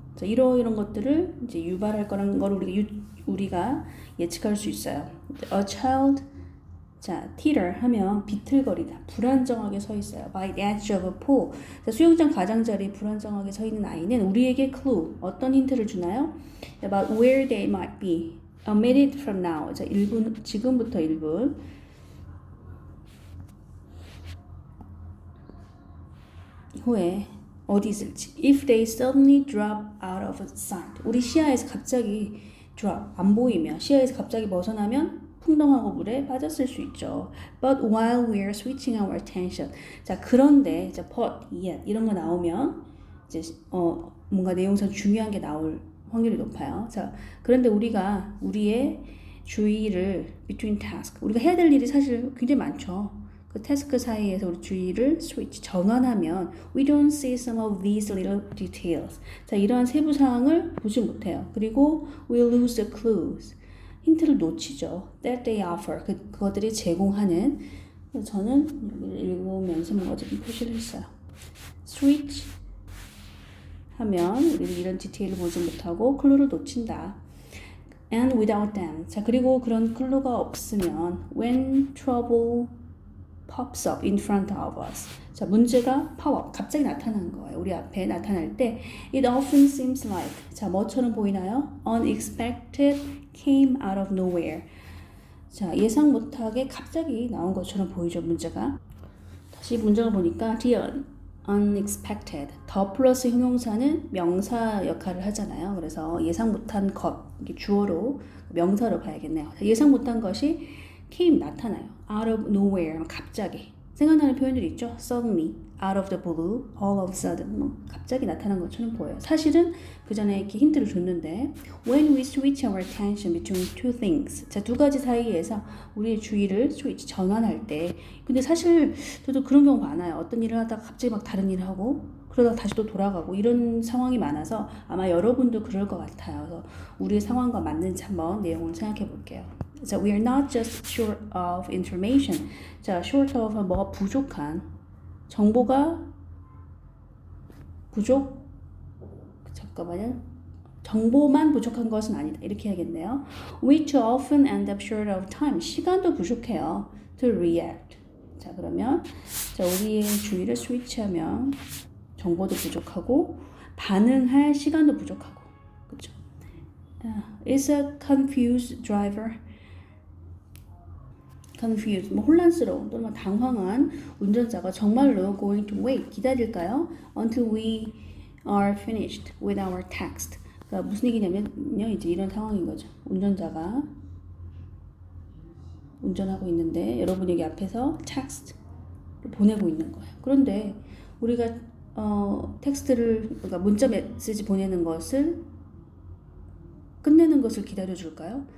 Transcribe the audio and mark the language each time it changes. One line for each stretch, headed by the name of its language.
Korean: 자, 이런 것들을 이제 유발할 거라는 걸 우리가 예측할 수 있어요.
English: A child,
Korean: 자, teeter 하면 비틀거리다, 불안정하게 서 있어요.
English: By the edge of a pool.
Korean: 자, 수영장 가장자리에 불안정하게 서 있는 아이는 우리에게 clue, 어떤 힌트를 주나요?
English: About where they might be. A minute from now.
Korean: 자, 1분, 지금부터 1분. 후에 어디 있을지.
English: If they suddenly drop out of sight.
Korean: 우리 시야에서 갑자기 drop, 안 보이면, 시야에서 갑자기 벗어나면 풍덩하고 물에 빠졌을 수 있죠.
English: But while we are switching our attention.
Korean: 자, 그런데, 자, but, yet, 이런 거 나오면, 이제, 뭔가 내용상 중요한 게 나올 확률이 높아요. 자, 그런데 우리가 우리의 주의를
English: between task,
Korean: 우리가 해야 될 일이 사실 굉장히 많죠. 그 태스크 사이에서 우리 주의를 switch, 전환하면
English: we don't see some of these little details.
Korean: 자, 이러한 세부 사항을 보지 못해요. 그리고
English: we lose the clues.
Korean: 힌트를 놓치죠.
English: That they offer.
Korean: 그것들이 제공하는. 저는 여기를 읽으면서 뭔가 좀 표시를 했어요. switch 하면 우리는 이런 디테일을 보지 못하고 클루를 놓친다.
English: And without them.
Korean: 자, 그리고 그런 클루가 없으면
English: when trouble pops up in front of us.
Korean: 자, 문제가 pop up, 갑자기 나타나는 거예요. 우리 앞에 나타날 때
English: it often seems like.
Korean: 자, 뭐처럼 보이나요?
English: Unexpected came out of nowhere.
Korean: 자, 예상 못하게 갑자기 나온 것처럼 보이죠, 문제가. 다시 문장을 보니까
English: the unexpected.
Korean: 더 플러스 형용사는 명사 역할을 하잖아요. 그래서 예상 못한 것, 이게 주어로 명사로 봐야겠네요. 예상 못한 것이 came 나타나요. out of nowhere 갑자기. 생각나는 표현들이 있죠.
English: suddenly, out of the blue, all of a sudden.
Korean: 뭐 갑자기 나타난 것처럼 보여요. 사실은 그 전에 이렇게 힌트를 줬는데
English: when we switch our attention between two things.
Korean: 자, 두 가지 사이에서 우리의 주의를 switch, 전환할 때. 근데 사실 저도 그런 경우 많아요. 어떤 일을 하다가 갑자기 막 다른 일을 하고 그러다가 다시 또 돌아가고 이런 상황이 많아서 아마 여러분도 그럴 것 같아요. 그래서 우리의 상황과 맞는지 한번 내용을 생각해 볼게요.
English: 자, we are not just short of information.
Korean: 자, short of 뭐가 부족한 정보가 부족, 잠깐만요. 정보만 부족한 것은 아니다. 이렇게 해야겠네요.
English: We too often end up short of time.
Korean: 시간도 부족해요.
English: To react.
Korean: 자, 그러면 자, 우리의 주의를 스위치하면 정보도 부족하고 반응할 시간도 부족하고. 그렇죠?
English: Is a confused driver.
Korean: confused, 뭐 혼란스러운 또는 당황한 운전자가 정말로
English: going to wait,
Korean: 기다릴까요?
English: Until we are finished with our text.
Korean: 그러니까 무슨 얘기냐면요, 이제 이런 상황인 거죠. 운전자가 운전하고 있는데 여러분 여기 앞에서 텍스트를 보내고 있는 거예요. 그런데 우리가 텍스트를 그러니까 문자 메시지 보내는 것을 끝내는 것을 기다려 줄까요?